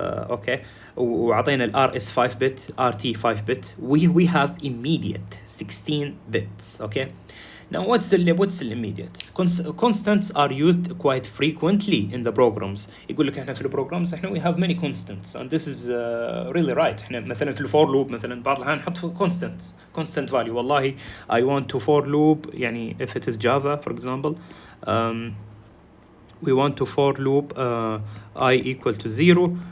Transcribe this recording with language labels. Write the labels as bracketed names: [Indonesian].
[Arabic] okay, وعطينا RS 5-bit, RT 5-bit. [English] We have immediate 16 bits. Okay, now what's the immediate? Constants are used quite frequently in the programs. [Arabic] يقول لك احنا في البروجرامز احنا [English] we have many constants, and this is really right. [Arabic] احنا مثلا في الفور لوب مثلا بعض الأحيان نحط [English] constant value. والله I want to for loop if it is Java for example, we want to for loop I equal to 0.